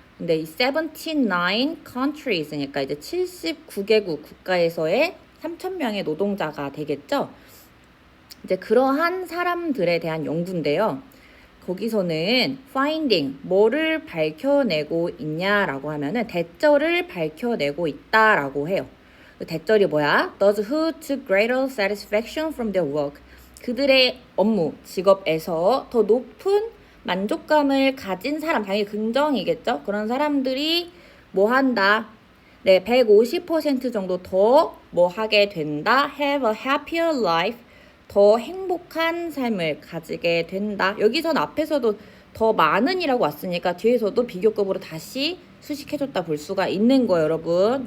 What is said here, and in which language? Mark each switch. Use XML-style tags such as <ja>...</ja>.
<ko>근데 이 79 countries니까 이제 79개국 국가에서의 3,000명의 노동자가 되겠죠. 이제 그러한 사람들에 대한 연구인데요. 거기서는 finding 뭐를 밝혀내고 있냐라고 하면은 대절을 밝혀내고 있다라고 해요. 그 대절이 뭐야?</ko> <en>Those who took greater satisfaction from their work.</en> <ko>그들의 업무, 직업에서 더 높은 만족감을 가진 사람, 당연히 긍정이겠죠? 그런 사람들이 뭐 한다? 네, 150% 정도 더 뭐 하게 된다.</ko> <en>Have a happier life.</en> <ko>더 행복한 삶을 가지게 된다. 여기선 앞에서도 더 많은이라고 왔으니까 뒤에서도 비교급으로 다시 수식해줬다 볼 수가 있는 거예요, 여러분.</ko>